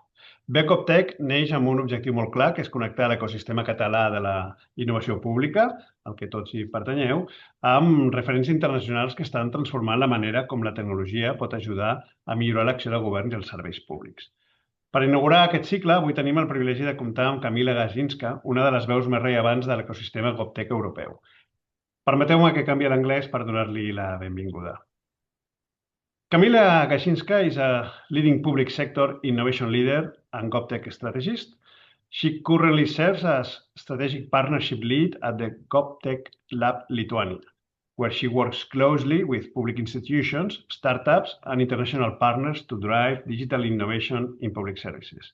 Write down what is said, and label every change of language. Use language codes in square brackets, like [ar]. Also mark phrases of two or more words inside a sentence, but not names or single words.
[ca] Veu GovTech neix amb un objectiu molt clar, que és connectar l'ecosistema català de la innovació pública, al que tots hi pertanyeu, amb referents internacionals que estan transformant la manera com la tecnologia pot ajudar a millorar l'acció de govern i els serveis públics. Per inaugurar aquest cicle, avui tenim el privilegi de comptar amb Kamila Gasinska, una de les veus més rellevants de l'ecosistema GovTech europeu. Permeteu-me que canviï l'anglès per donar-li la benvinguda. [en] Kamila Gasinska is a leading public sector innovation leader and GovTech strategist. She currently serves as strategic partnership lead at the GovTech Lab Lithuania, where she works closely with public institutions, startups, and international partners to drive digital innovation in public services.